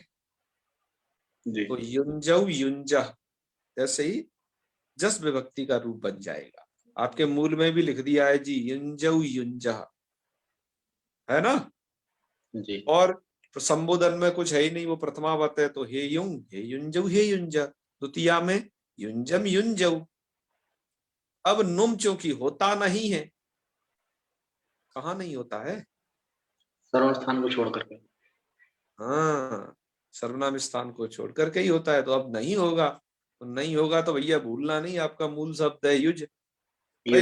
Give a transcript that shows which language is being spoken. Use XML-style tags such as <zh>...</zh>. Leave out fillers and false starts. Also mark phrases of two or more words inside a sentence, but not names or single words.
<hi>जी। तो</hi> <sa>युंजऊ युंजा</sa> <hi>ऐसे ही जस विभक्ति का रूप बन जाएगा। आपके मूल में भी लिख दिया है जी,</hi> <sa>युंजऊ युंजा,</sa> <hi>है ना। जी। और संबोधन में कुछ है ही नहीं, वो प्रथमावत है तो</hi> <sa>हे युंग हे युंजऊ हे युंजा।</sa> <hi>द्वितीया में</hi> <sa>युंजम युंजऊ।</sa> <hi>अब नुम चूंकि होता नहीं है, कहाँ नहीं होता है, सर्व स्थान को छोड़ करके। हाँ सर्वनाम स्थान को छोड़ करके ही होता है। तो अब नहीं होगा, तो नहीं होगा तो भैया भूलना नहीं, आपका मूल शब्द है युज। ये</hi>